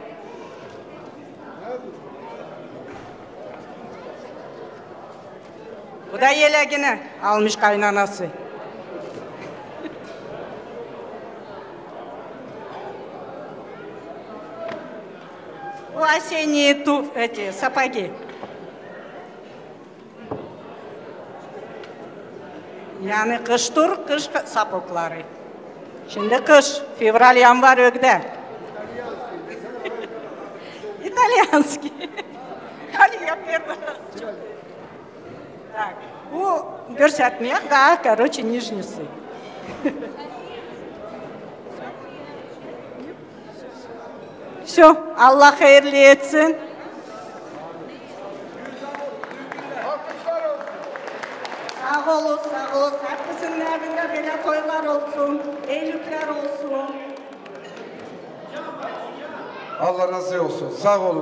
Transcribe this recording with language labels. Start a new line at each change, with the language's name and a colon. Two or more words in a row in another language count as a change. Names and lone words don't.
Turkish: Bu da yeleğini almış kaynanası.
Russian: Bu осенние сапоги.
Turkish: Yani kıştır, kış sapıkları. Şimdi kış, fevral, yanvar ögde. İtalyanski. Hadi yapayım. Так, bu göstermeyek daha,
Russian: короче, нижнisi. Все,
Turkish: Allah hayırlı etsin. Sağ olun, sağ olun. Hepimizin evinde böyle toylar olsun, evlilikler olsun. Allah razı olsun. Sağ olun.